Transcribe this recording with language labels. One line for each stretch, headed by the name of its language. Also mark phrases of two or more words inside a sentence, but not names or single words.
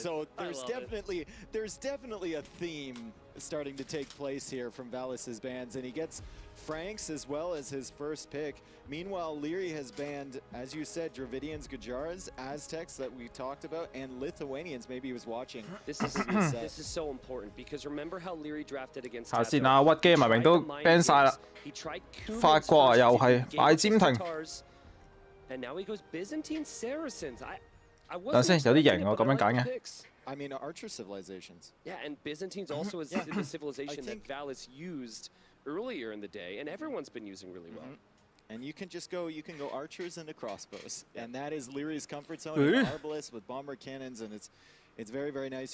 English: So there's definitely a theme starting to take place here from Valis's bans, and he gets Franks as well as his first pick. Meanwhile, Leary has banned, as you said, Dravidians, Gujaras, Aztecs that we talked about, and Lithuanians. Maybe he was watching. This is so important because remember how Leary drafted against
Cantonese: 下先啊，屈機明明都 ban 晒啦。法國啊，又係擺尖停。
English: And now he goes Byzantine Saracens. I
Cantonese: 等
English: wasn't
Cantonese: 先，有啲
English: expecting
Cantonese: 型
English: it,
Cantonese: 喎，
English: but
Cantonese: 咁
English: I
Cantonese: 樣揀
English: like
Cantonese: 嘅
English: the。picks. I mean, Archer civilizations. Yeah, and Byzantines also is the civilization that Valis used earlier in the day, and everyone's been using really well. And you can just go, archers into crossbows. And that is Leary's comfort zone. And Arbalest with bomber cannons, and it's very, very nice.